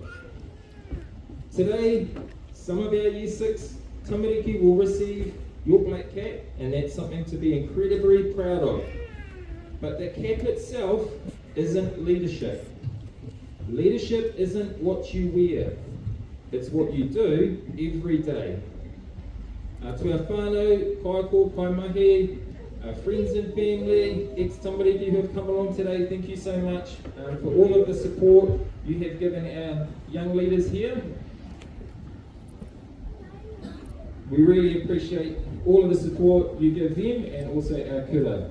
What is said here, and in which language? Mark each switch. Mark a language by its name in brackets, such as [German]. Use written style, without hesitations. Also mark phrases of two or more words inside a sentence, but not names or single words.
[English] Today, some of our Year 6 tamariki will receive your black cap, and that's something to be incredibly proud of. But the cap itself isn't leadership. Leadership isn't what you wear, it's what you do every day. To our [Māori] whānau, kaiko, kaimahi, [English] our friends and family, ex-tamariki who have come along today, thank you so much for all of the support you have given our young leaders here. We really appreciate all of the support you give them and also our kura.